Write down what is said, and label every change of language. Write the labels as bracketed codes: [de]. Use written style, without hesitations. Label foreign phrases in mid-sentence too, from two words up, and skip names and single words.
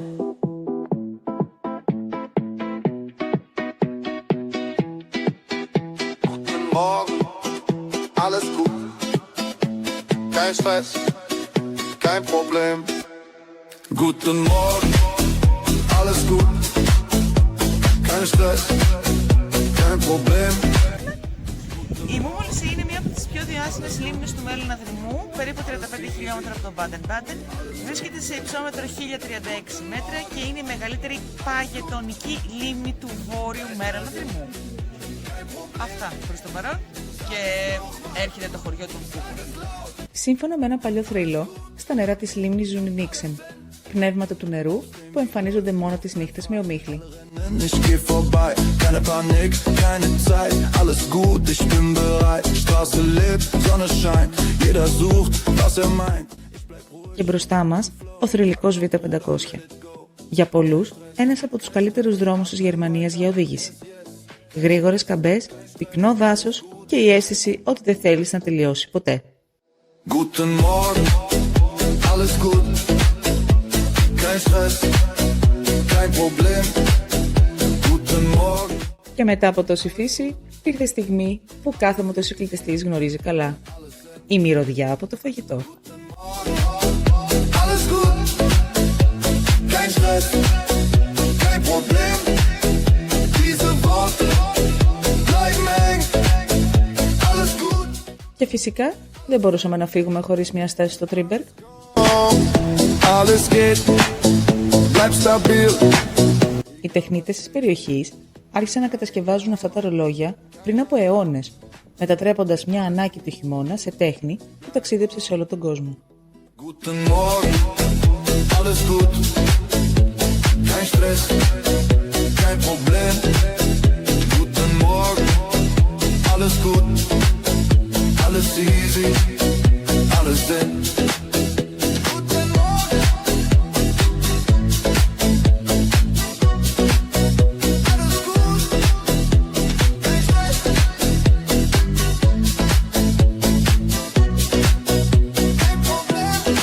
[de] Guten Morgen, alles gut. Kein Stress, kein Problem. Guten Morgen, alles gut. Kein Stress, kein Problem. [el] Η Μούμολση είναι μία από τις πιο διάσημες λίμνες του Μέλλωνα Δρυμού, περίπου 35 χιλιόμετρα από τον Μπάντεν-Μπάντεν. Βρίσκεται σε υψόμετρο 1036 μέτρα και είναι η μεγαλύτερη παγετονική λίμνη του βόρειου Μέλλωνα Δρυμού. Αυτά προς το παρόν και έρχεται το χωριό των Κούκων. Σύμφωνα με ένα παλιό θρύλο, στα νερά της λίμνης ζουν οι Νίξεν, πνεύματα του νερού που εμφανίζονται μόνο τις νύχτες με ομίχλη. [de] Ich geh vorbei, keine Panik, keine Zeit, alles gut, ich bin bereit. Straße lebt, Sonne scheint, jeder sucht, was meint. [el] Και μπροστά μας, ο θρυλικός Β500. Για πολλούς, ένας από τους καλύτερους δρόμους της Γερμανίας για οδήγηση. Γρήγορες καμπές, πυκνό δάσος και η αίσθηση ότι δεν θέλεις να τελειώσει ποτέ. [de] Guten Morgen, alles gut, kein Stress, kein Problem. Guten Morgen. [el] Και μετά από τόση φύση, ήρθε στιγμή που κάθε μοτοσυκλετιστής γνωρίζει καλά. Η μυρωδιά από το φαγητό. [de] Alles gut, kein Stress, kein Problem. Diese Worte bleiben hängen. Alles gut. [el] Και φυσικά δεν μπορούσαμε να φύγουμε χωρίς μια στάση στο Τρίμπεργκ. [de] Alles geht, bleib stabil. [el] Οι τεχνίτες της περιοχής άρχισαν να κατασκευάζουν αυτά τα ρολόγια πριν από αιώνες, μετατρέποντας μια ανάγκη του χειμώνα σε τέχνη που ταξίδεψε σε όλο τον κόσμο. [de] Guten Morgen, alles gut, kein Stress, kein Problem. Guten Morgen, alles gut, alles easy, alles denn. Guten Morgen, alles gut, kein Stress, kein Problem.